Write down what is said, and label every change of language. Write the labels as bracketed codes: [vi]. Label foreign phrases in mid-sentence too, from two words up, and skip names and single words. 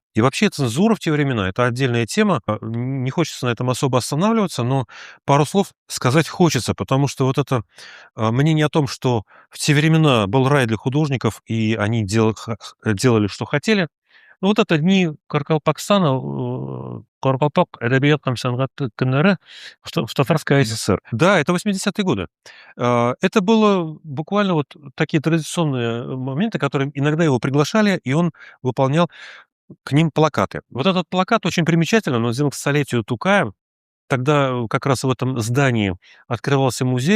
[ru] И вообще цензура в те времена — это отдельная тема. Не хочется на этом особо останавливаться, но пару слов сказать хочется, потому что вот это мнение о том, что в те времена был рай для художников, и они делали, что хотели, ну, вот это дни Каракалпакстана, [tt] Каракалпак әдәбият һәм сәнгать көннәре [ru] в Татарской ССР. Да, это 80-е годы. Это было буквально вот такие традиционные моменты, которые иногда его приглашали, и он выполнял к ним плакаты. Вот этот плакат очень примечательный, он сделан к столетию Тукая. Тогда как раз в этом здании открывался музей.